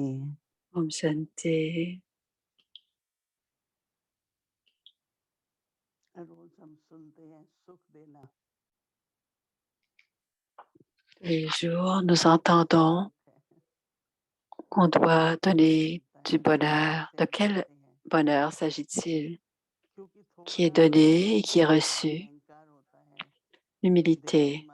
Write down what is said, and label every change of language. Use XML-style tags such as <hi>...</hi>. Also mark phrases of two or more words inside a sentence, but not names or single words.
<hi>Om Shanti. रोज हम सुनते हैं सुख देना।</hi> <fr>Les jours, nous entendons qu'on doit donner du bonheur. De quel bonheur s'agit-il qui est donné et qui est reçu? L'humilité.</fr>